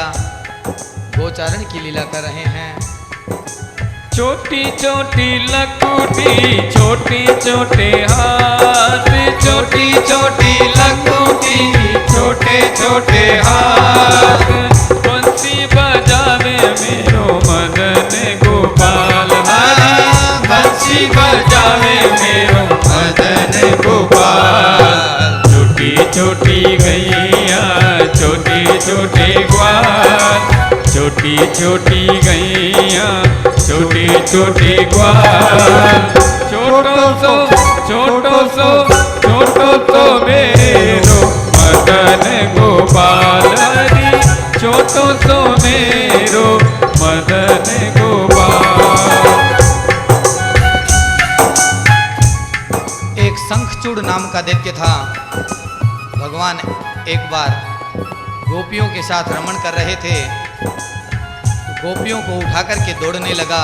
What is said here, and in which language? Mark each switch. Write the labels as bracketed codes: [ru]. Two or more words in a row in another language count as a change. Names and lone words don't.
[hi] गोचारण की लीला कर रहे हैं। [bra] छोटी छोटी लकुटी छोटे छोटे हाथ, छोटी छोटी लकुटी छोटे छोटे हाथ। बंसी बजावे मेरो मदन गोपाल हरि, बजावे मेरो मदन गोपाल। छोटी छोटी गैया छोटे छोटे ग्वाल, छोटी छोटी गैया छोटे छोटे ग्वाल। छोटो सो मेरो मदन गोपाल हरि, छोटो सो मेरो मदन गोपाल। [hi] एक शंखचूड़ नाम का दैत्य था। भगवान एक बार गोपियों के साथ रमण कर रहे थे, गोपियों को उठा करके दौड़ने लगा।